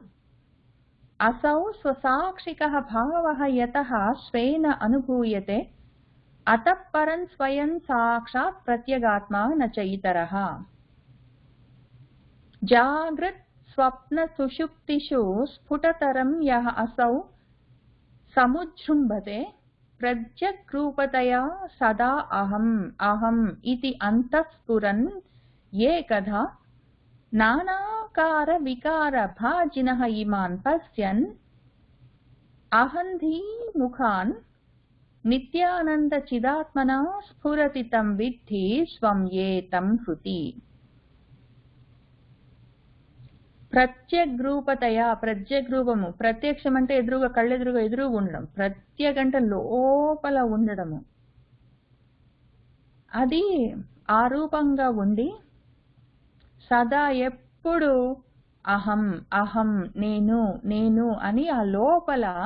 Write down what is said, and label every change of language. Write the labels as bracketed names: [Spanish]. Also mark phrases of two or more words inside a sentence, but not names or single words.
[Sanskrit] असौ स्वसाक्षिकः भावः यतः स्वेन अनुभूयते अतः परं स्वयं साक्षात् प्रत्येगात्म न च इतरः. जाग्रत् स्वप्न सुषुप्तिषु स्फुटतरं यः असौ समुजृम्भते प्रत्यग्रूपतया सदा अहम् अहम् इति अन्तःस्फुरन् एकधा नानाकार विकार भाजिनः इमान् पश्यन् अहन्धीमुखान् नित्यानंद चिदात्मना स्फुरति तं विद्धि स्वं येतं हृति। [Telugu] ప్రత్యగ్రూపతయా ప్రత్యగ్రూపము ప్రత్యక్షం అంటే ఎదురుగా కళ్ళెదురుగా ఎదురుగా ఉండడం, ప్రత్యేకంటే లోపల ఉండడము, అది ఆ రూపంగా ఉండి సదా ఎప్పుడు [Sanskrit] अहं अहं [Telugu] నేను నేను అని ఆ లోపల